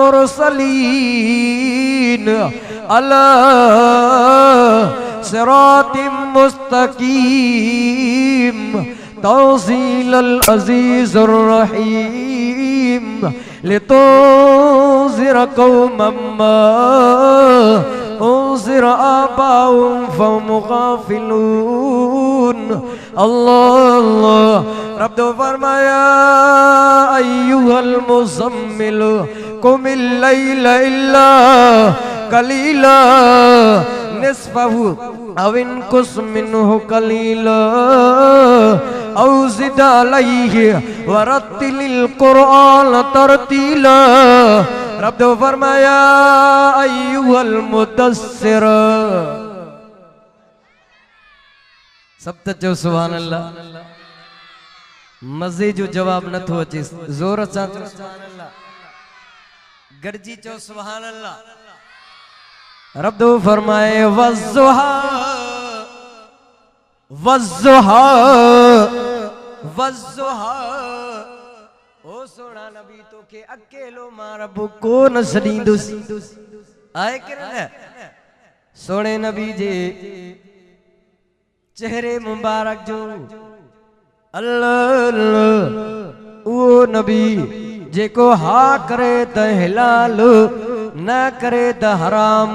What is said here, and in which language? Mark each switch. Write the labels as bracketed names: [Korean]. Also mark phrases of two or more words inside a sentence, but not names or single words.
[Arabic] مرسلين على صراط مستقيم تنزيل العزيز الرحيم لتنذر قوما ما أنذر آباؤهم فهم غافلون. अल्लाह रब तो फरमाया أيها المزمل قم الليل إلا قليلا نصفه أو انقص منه قليلا أو زد عليه ورتل القرآن ترتيلا. [Sindhi] रब तो फरमाया [Arabic] أيها المدثر. [Sindhi] सब त चओ [Arabic] سبحان الله. [Sindhi] मज़े जो जवाब नथो अचे, ज़ोर सां चओ [Arabic] سبحان الله, [Sindhi] गॾिजी चओ [Arabic] سبحان الله. [Sindhi] रब तो फरमाए [Arabic] والضحى والضحى والضحى. [Sindhi] ओ सोना नबी तोखे अकेलो मां रब को न छॾींदुसि। आहे कि न? सोने नबी जे चेहरे मुबारक जो अल्लाह ओ नबी जेको हा करे त हिलाल न करे त हराम।